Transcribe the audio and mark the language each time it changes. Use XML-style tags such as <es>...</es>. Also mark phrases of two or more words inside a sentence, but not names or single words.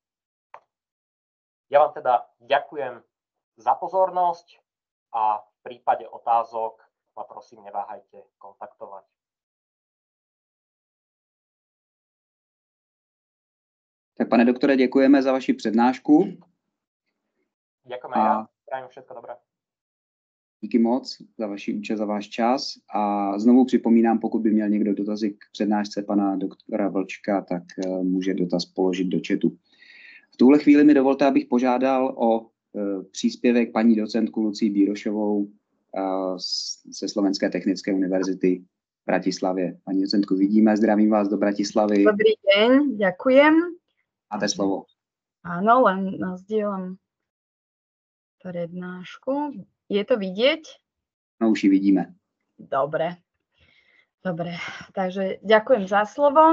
<sk>Ja vám teda ďakujem za pozornosť a v prípade otázok ma prosím neváhajte kontaktovať.</sk> <cs>Tak pane doktore, děkujeme za vaši přednášku.</cs> <sk>Ďakujem aj ja, prajem všetko dobré.</sk> <cs>Díky moc za vaši účast, za váš čas a znovu připomínám, pokud by měl někdo dotazy k přednášce pana doktora Vlčka, tak může dotaz položit do chatu. V tuhle chvíli mi dovolte, abych požádal o příspěvek paní docentku Lucii Bírošovou ze Slovenské technické univerzity v Bratislavě. Paní docentku, vidíme, zdravím vás do Bratislavy.</cs> <sk>Dobrý deň, ďakujem.</sk> <cs>Máte slovo.</cs> <sk>Áno, len nazdielam prednášku. Je to vidieť?</sk> <cs>No už ji vidíme.</cs> <sk>Dobre. Takže ďakujem za slovo.</sk>